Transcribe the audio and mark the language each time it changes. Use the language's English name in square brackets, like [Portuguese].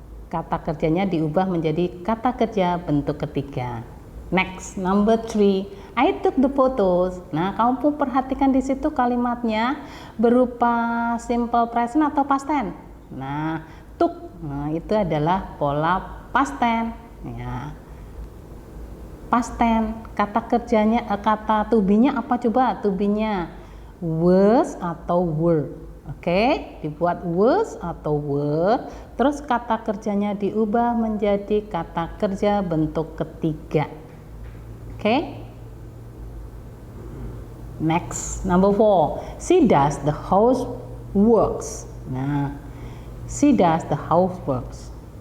[Indonesian] Kata kerjanya diubah menjadi kata kerja bentuk ketiga. [English] Next, number 3, I took the photos. [Indonesian] Nah, kamu pun perhatikan di situ kalimatnya berupa simple present atau past tense. Nah, took, nah itu adalah pola past tense. Ya, past tense. Kata kerjanya, kata to be-nya apa coba? To be-nya was atau were. Oke, dibuat was atau were, terus kata kerjanya diubah menjadi kata kerja bentuk ketiga. Oke. [English] Next, number 4, she does the houseworks. Nah, she does the houseworks.